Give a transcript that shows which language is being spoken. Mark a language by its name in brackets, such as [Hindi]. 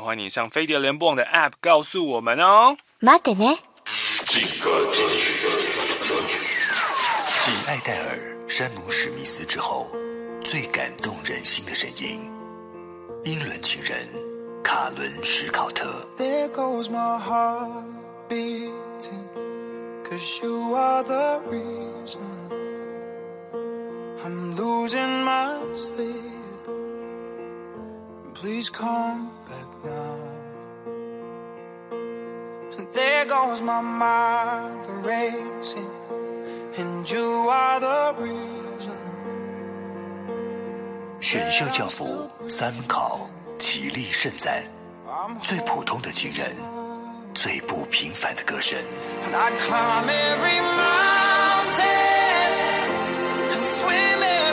[Chinese] 欢迎你上飞碟联播网的 APP 告诉我们哦。 [Japanese] 待てね。 [Chinese] 劲歌金曲，继艾黛尔、山姆·史密斯之后，最感动人心的声音，英伦情人卡伦·史考特。 [English] There goes my heart beating, 'cause you are the reason. I'm losing my sleep. Please come back now. And there goes my mind racing, and you are the reason. [Chinese] 选秀教父三考齐力盛赞，最普通的情人，最不平凡的歌声。 [English] And I climb every mountain and swim.